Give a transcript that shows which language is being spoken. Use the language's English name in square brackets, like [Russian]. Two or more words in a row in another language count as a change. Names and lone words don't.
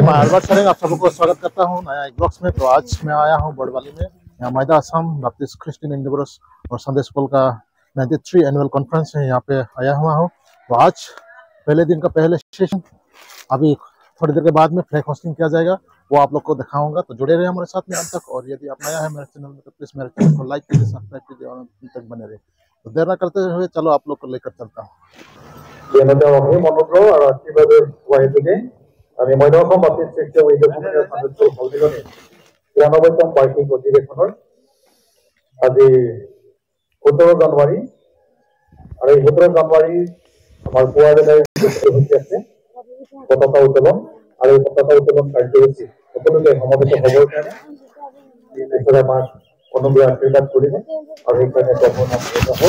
[Hindi] मैं अल्बर्ट सरेंग आप सबको स्वागत करता हूँ नया एक ब्लॉग्स में। तो आज मैं आया हूँ बड़वाली में, यहाँ मैदा असम बैप्टिस्ट क्रिश्चियन एंडेवर्स और संडे स्कूल का 93 एनुअल कॉन्फ्रेंस है, यहाँ पे आया हुआ हूँ। तो आज पहले दिन का पहले सेशन, अभी थोड़ी देर के बाद में फ्लैग होस्टिंग किया जाएगा, वो आप लोग को दिखाऊंगा। तो जुड़े रहे हमारे साथ में अंत तक, और यदि आप नया है मेरे चैनल में तो प्लीज मेरे चैनल को लाइक कीजिए, सब्सक्राइब कीजिए और अंत तक बने रहे। तो देर न करते हुए चलो आप लोग को लेकर चलता हूँ। [Assamese] আমি মধ্যঅসম বাপ্তিষ্ট খ্ৰীষ্টিয়ান ঐক্য কমিটিৰ সদস্য হলদিলনী 93তম বাৰ্ষিক অধিৱেশনৰ আজি 17 জানুৱাৰী আৰু এই 17 জানুৱাৰী আমাৰ পুৱাবেলাৰ কাৰ্যসূচী আছে পতাকা উত্তোলন আৰু এই পতাকা উত্তোলন কাৰ্যসূচী সকলোকে সমবেত হ'বৰ কাৰণে ঈশ্বৰে আমাক অনুগ্ৰহ আশীৰ্বাদ কৰিলে আৰু সেইকাৰণে প্ৰভুৰ নাম ধন্য হওক।